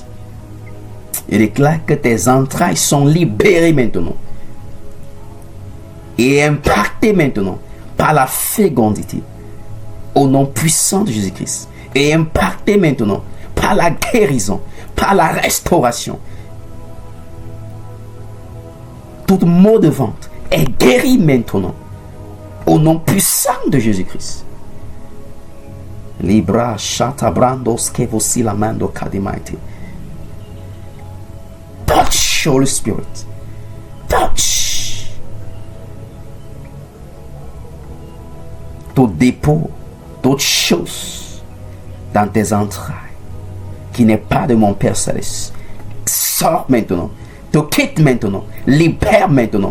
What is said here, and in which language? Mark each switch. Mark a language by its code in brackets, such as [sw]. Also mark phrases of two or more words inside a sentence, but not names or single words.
[fr] Il déclare que tes entrailles sont libérées maintenant et impactées maintenant par la fécondité au nom puissant de Jésus-Christ, et impactées maintenant par la guérison, par la restauration. Tout mot de ventre est guéri maintenant au nom puissant de Jésus-Christ. Libra shatabrandos kevosilamando kadimaite. [en] Touch, Holy Spirit. Touch. [fr] Tout dépôt, toute chose dans tes entrailles qui n'est pas de mon Père Céleste, sors maintenant, te quitte maintenant, libère maintenant.